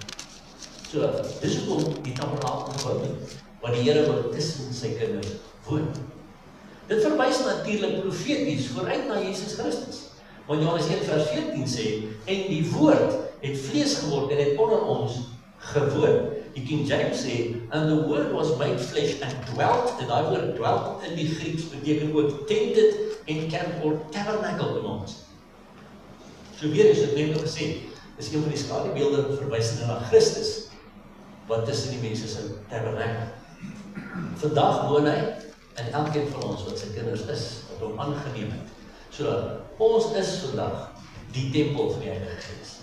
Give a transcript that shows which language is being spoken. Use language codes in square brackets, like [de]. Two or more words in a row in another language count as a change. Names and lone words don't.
[af] So, dis hoekom die tabernakel gebou het, want die Here wil tussen sy kinders woon. Dit verwys natuurlik profeties vooruit na Jesus Christus. Want Johannes 1 vers 14 sê, en die woord het vlees geword en het onder ons gewoon. Die King James sê, [en] and the word was made flesh and dwelt, [af] en daai woord dwelt in die Grieks beteken ook tented en [en] camp or tabernacle [af] in ons. So weer is dit net gesê, is een van die skadubeelde verwysende na Christus, wat tussen die mense se tabernakel. Vandag woon hy in elkeen van ons wat sy kinders is, wat hom aangeneem het. So, ons is vandag die tempel van die Heilige Gees.